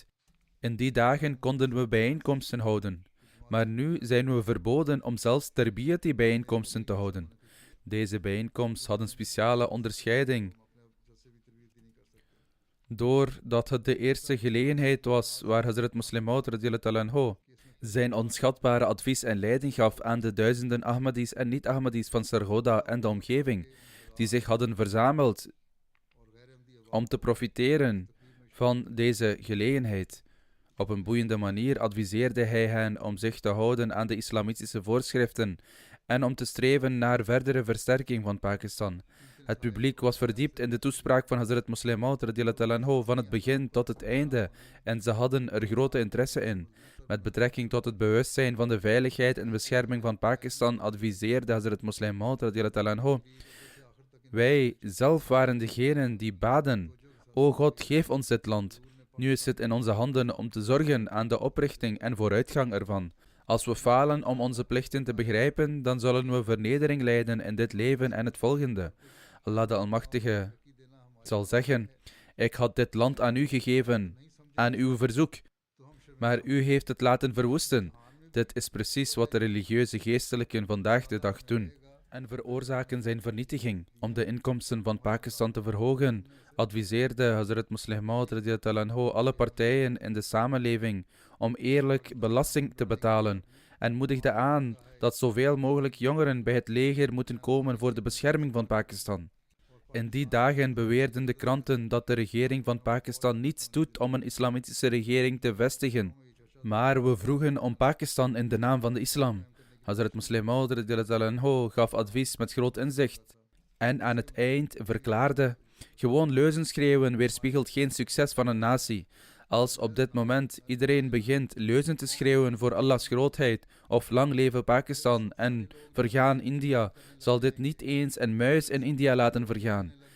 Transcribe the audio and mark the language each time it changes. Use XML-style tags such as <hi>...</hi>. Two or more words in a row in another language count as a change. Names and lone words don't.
<nl>In die dagen konden we bijeenkomsten houden, maar nu zijn we verboden om zelfs tarbiyati-bijeenkomsten te houden. Deze bijeenkomst had een speciale onderscheiding, doordat het de eerste gelegenheid was waar Hazrat Musleh Maud</nl> <ar>رضي الله تعالى عنه</ar> <nl>zijn onschatbare advies en leiding gaf aan de duizenden Ahmadis en niet-Ahmadis van Sargodha en de omgeving, die zich hadden verzameld om te profiteren van deze gelegenheid. Op een boeiende manier adviseerde hij hen om zich te houden aan de islamitische voorschriften en om te streven naar verdere versterking van Pakistan. Het publiek was verdiept in de toespraak van Hazrat Musleh Maud</nl> <ar>رضي الله تعالى عنه</ar> <nl>van het begin tot het einde en ze hadden er grote interesse in. Met betrekking tot het bewustzijn van de veiligheid en bescherming van Pakistan adviseerde Hazrat Musleh Maud</nl> <ar>رضي الله تعالى عنه:</ar> <nl>wij zelf waren degenen die baden: O God, geef ons dit land. Nu is het in onze handen om te zorgen aan de oprichting en vooruitgang ervan. Als we falen om onze plichten te begrijpen, dan zullen we vernedering lijden in dit leven en het volgende. Allah de Almachtige zal zeggen: ik had dit land aan u gegeven, aan uw verzoek, maar u heeft het laten verwoesten. Dit is precies wat de religieuze geestelijken vandaag de dag doen en veroorzaken zijn vernietiging. Om de inkomsten van Pakistan te verhogen, adviseerde Hazrat Musleh Maud</nl> <ar>رضي الله تعالى عنه</ar> <nl>alle partijen in de samenleving om eerlijk belasting te betalen en moedigde aan dat zoveel mogelijk jongeren bij het leger moeten komen voor de bescherming van Pakistan. In die dagen beweerden de kranten dat de regering van Pakistan niets doet om een islamitische regering te vestigen. Maar we vroegen om Pakistan in de naam van de islam. Hazrat Musleh Maud</nl> <ar>رضي الله تعالى عنه</ar> <nl>gaf advies met groot inzicht en aan het eind verklaarde: gewoon leuzen schreeuwen weerspiegelt geen succes van een natie. Als op dit moment iedereen begint leuzen te schreeuwen voor Allahs grootheid of lang leven Pakistan en vergaan India, zal dit niet eens een muis in India laten vergaan.</nl>